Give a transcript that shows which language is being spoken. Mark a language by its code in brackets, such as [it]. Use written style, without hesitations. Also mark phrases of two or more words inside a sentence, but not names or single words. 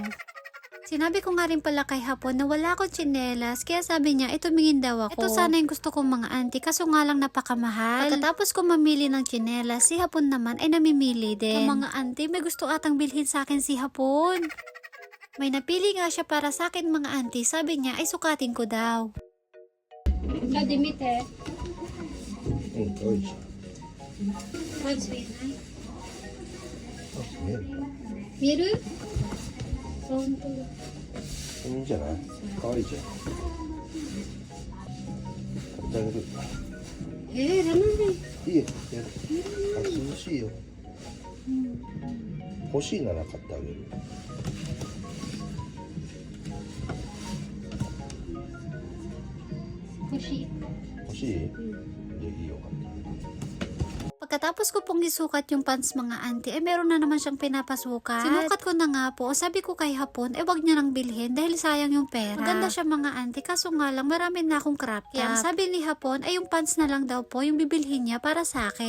[tl] Sinabi ko nga rin pala kay Hapon na wala akong tsinelas, kaya sabi niya, tumingin daw ako. Ito sana yung gusto kong mga auntie, kaso nga lang napakamahal. Pagkatapos ko mamili ng tsinelas, si Hapon naman ay namimili din. Ang mga auntie, may gusto atang bilhin sa akin si Hapon. May napili nga siya para sa akin mga auntie, sabi niya ay sukatin ko daw. [ja] 食べてみて。美味しい。まずいない。あ、見える。見える？本当だ。いいんじゃない？可愛いじゃん。買ってあげる。いらない。いいよ、やる。あ、涼しいよ。欲しいなら買ってあげる。欲しい。欲しい？じゃあいいよ、買ってあげる。 [tl] Pagkatapos ko pong isukat yung pants mga auntie, ay meron na naman siyang pinapasukat. Sinukat ko na nga po, sabi ko kay Hapon, wag niya nang bilhin dahil sayang yung pera. Maganda siya mga auntie, kaso nga lang marami na akong crop top. Kaya sabi ni Hapon, yung pants na lang daw po yung bibilhin niya para sa akin.